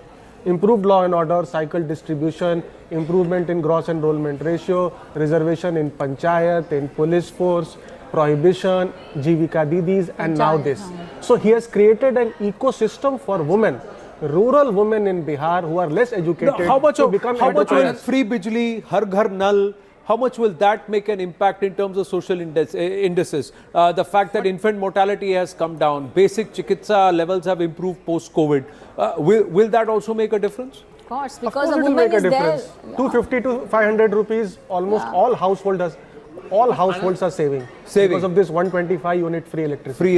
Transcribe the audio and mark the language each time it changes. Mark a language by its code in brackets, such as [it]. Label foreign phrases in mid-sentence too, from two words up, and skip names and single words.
[en] Improved law and order, cycle distribution, improvement in gross enrollment ratio, reservation in panchayat, in police force, prohibition, Jivika Didis, and now this. So he has created an ecosystem for women, rural women in Bihar who are less educated. How much will free bijli, har ghar nal, how much will that make an impact in terms of social indices? The fact that infant mortality has come down, basic chikitsa levels have improved post-COVID. Will that also make a difference? Of course, because a woman is there. 250 to 500 rupees, almost all households are saving because of this 125 unit free electricity.